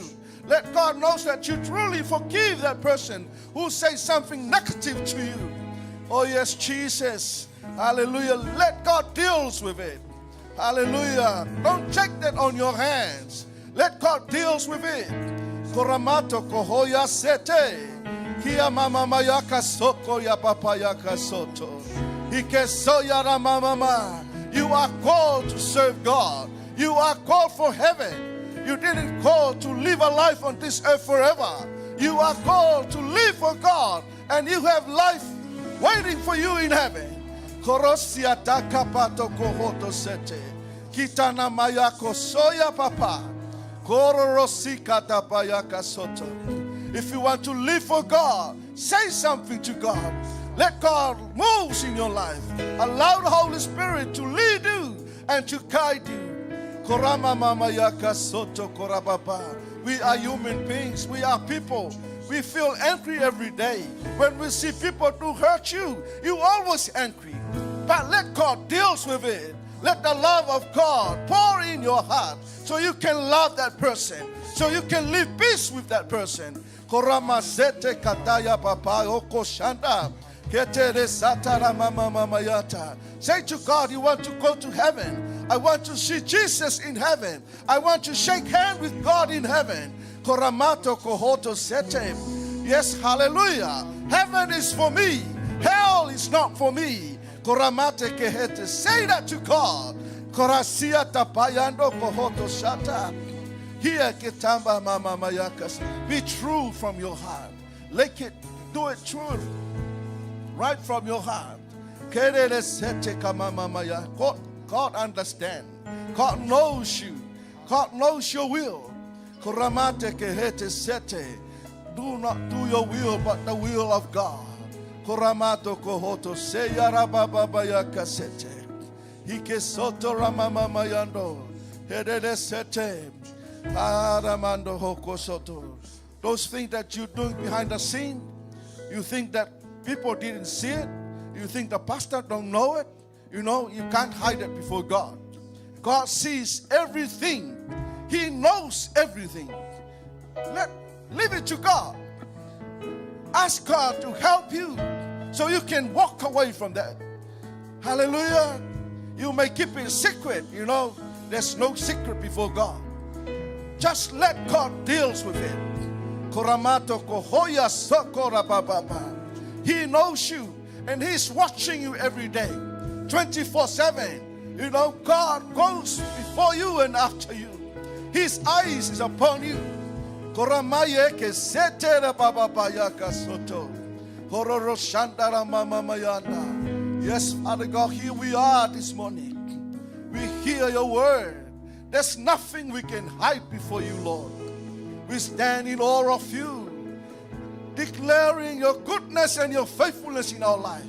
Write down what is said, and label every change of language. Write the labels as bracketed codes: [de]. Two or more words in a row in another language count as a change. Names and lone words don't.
[en] Let God knows that you truly forgive that person who says something negative to you. Oh, yes, Jesus. Hallelujah. Let God deals with it. Hallelujah. Don't take that on your hands. Let God deals with it. Koramato kohoya sete. Kia mama mayaka soko ya papa yaka soto. Ike soya rama mama. You are called to serve God. You are called for heaven. You didn't call to live a life on this earth forever. You are called to live for God. And you have life waiting for you in heaven. Korosia takapato kohoto sete. Kitana mayako soya papa. Kororosika tapayaka soto. If you want to live for God, say something to God. Let God move in your life. Allow the Holy Spirit to lead you and to guide you. Korama mama yaka soto korababa. We are human beings. We are people. We feel angry every day. When we see people who hurt you, you always angry. But let God deals with it. Let the love of God pour in your heart so you can love that person, so you can live peace with that person. Korama sete kataya papa oko shanda. Say to God, you want to go to heaven. I want to see Jesus in heaven. I want to shake hands with God in heaven. Koramato kohoto sete. Yes, hallelujah. Heaven is for me. Hell is not for me. Koramate kehete. Say that to God. Korasia tapayando kohoto shata. Here ketamba mama mayakas. Be true from your heart. Like it. Do it true. Right from your heart. God understands. God knows you. God knows your will. Do not do your will, but the will of God. Koramato kohoto seyarababaya kasete. Hike soto ramama mayando. Hedede sete. Aramando hoko soto. Those things that you're doing behind the scene, you think that people didn't see it. You think the pastor don't know it. You know, you can't hide it before God. God sees everything. He knows everything. Leave it to God. Ask God to help you so you can walk away from that. Hallelujah. You may keep it secret. You know, there's no secret before God. Just let God deals with it. Koramato kohoya sokora bababa. He knows you and He's watching you every day, 24/7. You know, God goes before you and after you. His eyes is upon you. Koramaye ke setere bababaya kasoto. Hororo shandara mama mayanda. Yes, Father God, here we are this morning. We hear your word. There's nothing we can hide before you, Lord. We stand in awe of you, declaring your goodness and your faithfulness in our life.